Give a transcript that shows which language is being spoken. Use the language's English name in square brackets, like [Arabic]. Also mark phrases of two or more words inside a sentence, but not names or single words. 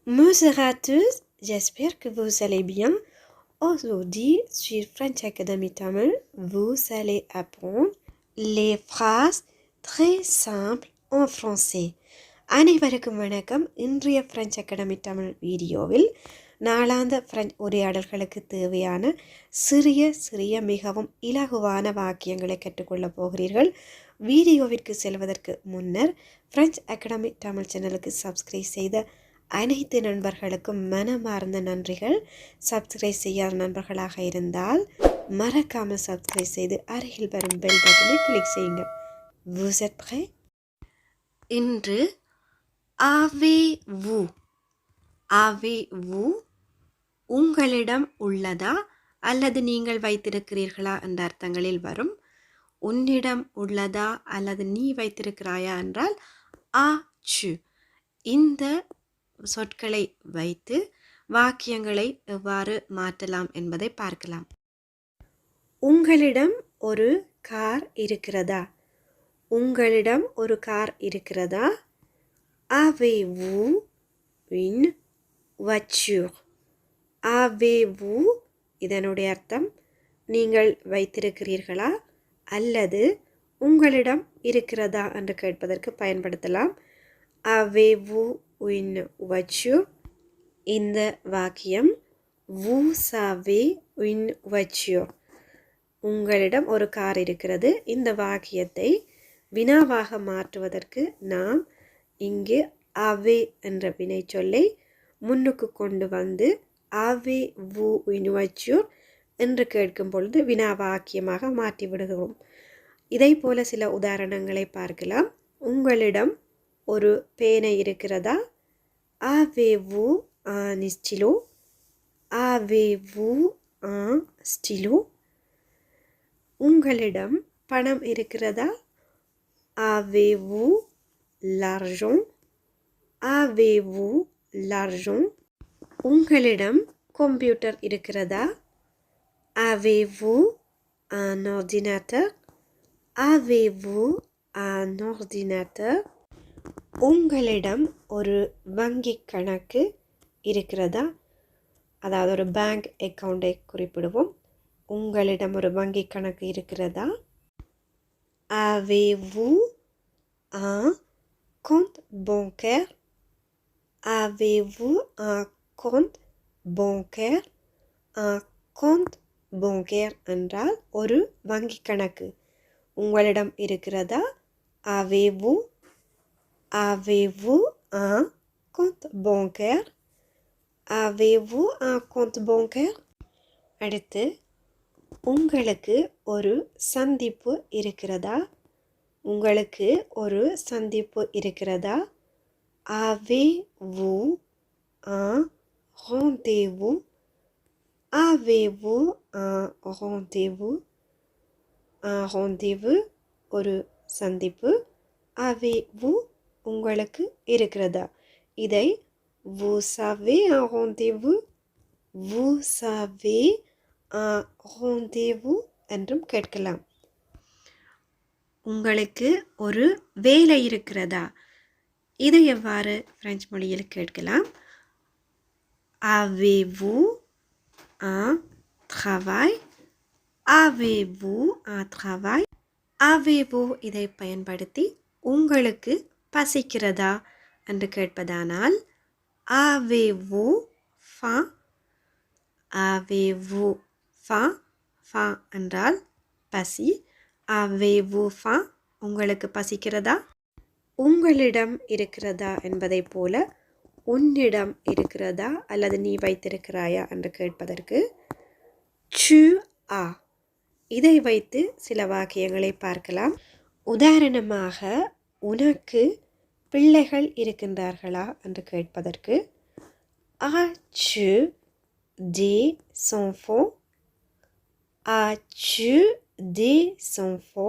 [French] Bonjour à tous, j'espère que vous allez bien. Aujourd'hui, sur French Academy Tamil, vous allez apprendre les phrases très simples en français. [Tamil] அனைவருக்கும் வணக்கம். இன்றைய பிரெஞ்சு அகாடமி தமிழ் வீடியோவில் நாளாந்த பிரெஞ்சு உரையாடல்களுக்கு தேவையான சிறிய மிகவும் இலகுவான வாக்கியங்களை கற்றுக்கொள்ளப் போகிறீர்கள். வீடியோவிற்கு செல்வதற்கு முன்னர் பிரெஞ்சு அகாடமி தமிழ் சேனலுக்கு சப்ஸ்கிரைப் செய்த அனைத்து நண்பர்களுக்கும் மனமார்ந்த நன்றிகள். சப்ஸ்கிரைப் செய்யாத நண்பர்களாக இருந்தால் மறக்காமல் சப்ஸ்கிரைப் செய்து அருகில் வரும் [English] bell button [Tamil] கிளிக் செய்யுங்க. [French] Vous êtes prêts? [Tamil] இன்று [French] avez-vous [Tamil] உங்களிடம் உள்ளதா அல்லது நீங்கள் வைத்திருக்கிறீர்களா என்ற அர்த்தங்களில் வரும். உன்னிடம் உள்ளதா அல்லது நீ வைத்திருக்கிறாயா என்றால் [French] as-tu. [Tamil] இந்த சொற்களை வைத்து வாக்கியங்களை எவ்வாறு மாற்றலாம் என்பதை பார்க்கலாம். உங்களிடம் ஒரு கார் இருக்கிறதா? உங்களிடம் ஒரு கார் இருக்கிறதா? [French] Avez-vous une voiture? Avez-vous [Tamil] இதனுடைய அர்த்தம் நீங்கள் வைத்திருக்கிறீர்களா அல்லது உங்களிடம் இருக்கிறதா என்று கேட்பதற்கு பயன்படுத்தலாம். [French] Avez-vous une voiture? [Tamil] இந்த வாக்கியம் [French] vous avez une voiture. [Tamil] உங்களிடம் ஒரு கார் இருக்கிறது. இந்த வாக்கியத்தை வினாவாக மாற்றுவதற்கு நாம் இங்கு அவே என்ற வினை சொல்லை முன்னுக்கு கொண்டு வந்து [French] avez-vous une voiture [Tamil] என்று கேட்கும் பொழுது வினா வாக்கியமாக மாற்றி விடுகிறோம். இதை போல சில உதாரணங்களை பார்க்கலாம். உங்களிடம் ஒரு பேனை இருக்கிறதா? [French] Avez-vous un stylo? Avez-vous un stylo? [Tamil] உங்களிடம் பணம் இருக்கிறதா? [French] Avez-vous l'argent? Avez-vous l'argent? [Tamil] உங்களிடம் கம்ப்யூட்டர் இருக்கிறதா? [French] Avez-vous un ordinateur? Avez-vous un ordinateur? [Tamil] உங்களிடம் ஒரு வங்கி கணக்கு இருக்கிறதா? அதாவது ஒரு [English] bank account [Tamil] குறிப்பிடுவோம். உங்களிடம் ஒரு வங்கி கணக்கு இருக்கிறதா? [French] Avez-vous un compte bancaire? Avez-vous un compte bancaire? Un compte bancaire [Tamil] என்றால் ஒரு வங்கி கணக்கு. உங்களிடம் இருக்கிறதா? [French] Avez-vous un compte bancaire? Avez-vous un compte bancaire? [Tamil] அடுத்து உங்களுக்கு ஒரு சந்திப்பு இருக்கிறதா? உங்களுக்கு ஒரு சந்திப்பு இருக்கிறதா? [French] Avez-vous un rendez-vous? Avez-vous un rendez-vous? Un rendez-vous [Tamil] ஒரு சந்திப்பு. [French] Avez-vous [Tamil] உங்களுக்கு இருக்கிறதா? [French] இதை vous avez un rendez-vous? Vous avez un rendez-vous [Tamil] என்றும் கேட்கலாம். உங்களுக்கு ஒரு வேலை இருக்கிறதா? இதை எவ்வாறு பிரெஞ்சு மொழியில் கேட்கலாம்? [French] Avez-vous un travail? Avez-vous un travail? Avez-vous [Tamil] இதை பயன்படுத்தி உங்களுக்கு பசிக்கிறதா என்று கேட்பதானால் [French] Avez-vous faim? Avez-vous faim? [Tamil] faim என்றால் பசி. [French] Avez-vous faim? [Tamil] உங்களுக்கு பசிக்கிறதா? உங்களிடம் இருக்கிறதா என்பதை போல உன்னிடம் இருக்கிறதா அல்லது நீ வைத்திருக்கிறாயா என்று கேட்பதற்கு [French] tu as. [Tamil] இதை வைத்து சில வாக்கியங்களை பார்க்கலாம். உதாரணமாக உனக்கு பிள்ளைகள் இருக்கின்றார்களா என்று கேட்பதற்கு [French] as-tu des enfants? As-tu des enfants?